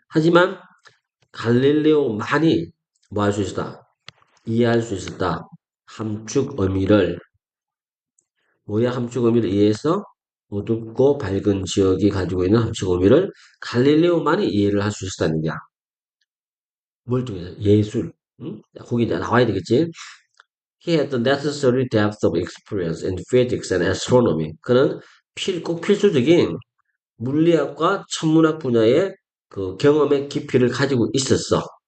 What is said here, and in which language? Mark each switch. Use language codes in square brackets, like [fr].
[ko] 하지만 갈릴레오만이 뭐 할 수 있었다? 이해할 수 있었다. 함축 의미를 뭐야 함축 의미를 이해해서 어둡고 밝은 지역이 가지고 있는 함축 의미를 갈릴레오만이 이해를 할 수 있었다는 거야. 뭘 통해서? 예술. 응? 거기 나와야 되겠지. [en] He had the necessary depth of experience in physics and astronomy. [ko] 그는 꼭 필수적인 물리학과 천문학 분야의 그 경험의 깊이를 가지고 있었어.